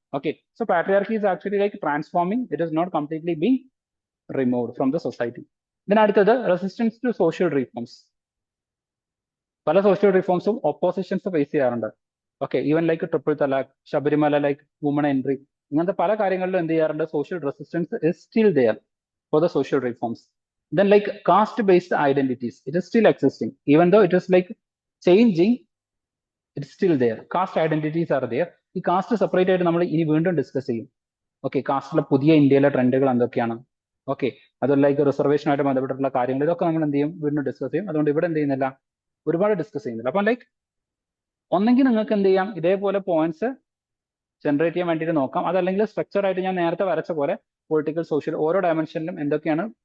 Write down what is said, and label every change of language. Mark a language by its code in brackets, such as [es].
[en] Okay, so patriarchy is actually like transforming, it is not completely being removed from the society. [ml] ഇതിനടുത്തത് resistance to social reforms. പല social റീഫോംസും oppositions face ചെയ്യാറുണ്ട്. [en] okay, even like triple talaq, Sabarimala like woman entry, [ml] ഇങ്ങനത്തെ പല കാര്യങ്ങളിലും എന്ത് ചെയ്യാറുണ്ട്, [en] Social resistance is still there for the social reforms. Then like caste based identities, it is still existing even though it is like changing, it's still there. Caste identities are there. [ml] ഈ cast separate ആയിട്ട് നമ്മൾ ഇനി വീണ്ടും discuss ചെയ്യും. Okay, കാസ്റ്റിലെ പുതിയ ഇന്ത്യയിലെ ട്രെൻഡുകൾ എന്തൊക്കെയാണ്, ഓക്കെ, അതുപോലെ ലൈക്ക് റിസർവേഷനുമായിട്ട് ബന്ധപ്പെട്ടിട്ടുള്ള കാര്യങ്ങൾ, ഇതൊക്കെ നമ്മൾ എന്ത് ചെയ്യും, വീണ്ടും ഡിസ്കസ് ചെയ്യും. അതുകൊണ്ട് ഇവിടെ എന്ത് ചെയ്യുന്നില്ല, ഒരുപാട് ഡിസ്കസ് ചെയ്യുന്നില്ല. അപ്പം ലൈക്ക് ഒന്നെങ്കിൽ നിങ്ങൾക്ക് എന്ത് ചെയ്യാം, ഇതേപോലെ പോയിന്റ്സ് ജനറേറ്റ് ചെയ്യാൻ വേണ്ടിയിട്ട് നോക്കാം. അതല്ലെങ്കിൽ സ്ട്രക്ചർ ആയിട്ട് ഞാൻ നേരത്തെ വരച്ച പോലെ പൊളിറ്റിക്കൽ, സോഷ്യൽ, ഓരോ ഡയമെൻഷനിലും എന്തൊക്കെയാണ്